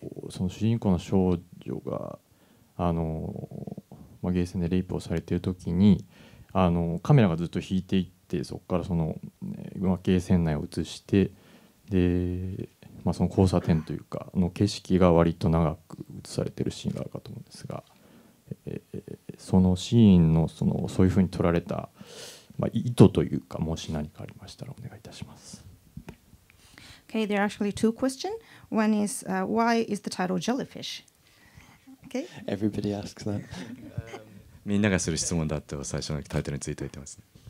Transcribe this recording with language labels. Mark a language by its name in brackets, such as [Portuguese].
[Japanese] その主人公の少女がゲーセンでレイプをされている時にカメラがずっと引いていって、そこからその、ゲーセン内を映して、で、その交差点というかの景色が割と長く映されているシーンがあるかと思うんですが、そのシーンのそういうふうに撮られた、意図というか、もし何かありましたらお願いいたします。 [English] Okay, there are actually two questions. One is why is the title Jellyfish? Okay. Everybody asks that. [Japanese] みんながする質問だと最初のタイトルについて言ってますね。